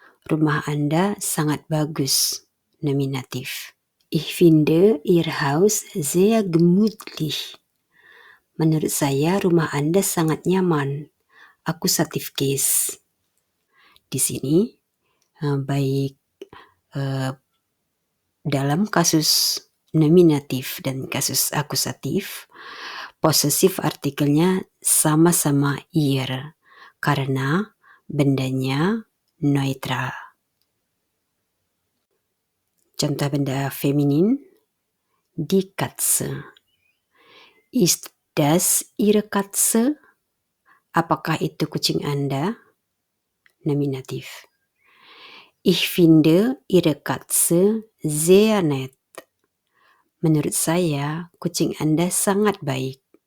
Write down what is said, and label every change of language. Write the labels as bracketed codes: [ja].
[id] Rumah Anda sangat bagus. Nominatif. [de] Ich finde Ihr Haus sehr gemütlich. [id] Menurut saya rumah Anda sangat nyaman. Akusatif case. Di sini baik dalam kasus nominatif dan kasus akusatif, posesif artikelnya sama-sama ihr karena bendanya neutral. Contoh benda feminin, [de] die Katze. Ist das Ihre Katze? [id] Apakah itu kucing Anda? [de] Nominativ. Ich finde Ihre Katze sehr nett. [id] Menurut saya, kucing Anda sangat baik.